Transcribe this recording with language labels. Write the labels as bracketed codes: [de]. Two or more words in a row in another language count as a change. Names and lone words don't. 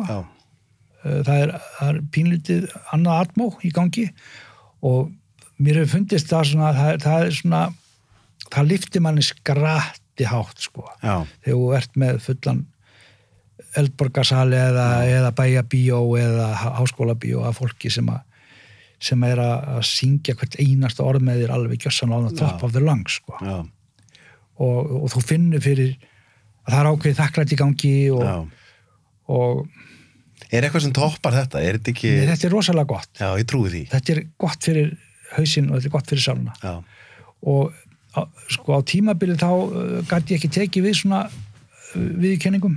[is] Það er pínlítið annað atmó í gangi og mér hefur fundist það svona það er svona það lyftir manni skratti hátt sko. Þegar þú ert með fullan Eldborgarsali eða bæjarbíó eða háskólabíó af fólki sem er að syngja hvert einasta orð með þér alveg gjörsamlega á [en] top of the lungs [is] sko. Og þú finnur fyrir að það er ákveðið þakklæti í gangi og Er eitthvað sem toppar þetta? Er þetta ekki... Nei, þetta er rosalega gott. Já, ég trúi því. Þetta er gott fyrir hausinn og þetta er gott fyrir sáluna. Og sko á tímabilið þá gat ég ekki tekið við svona viðurkenningum.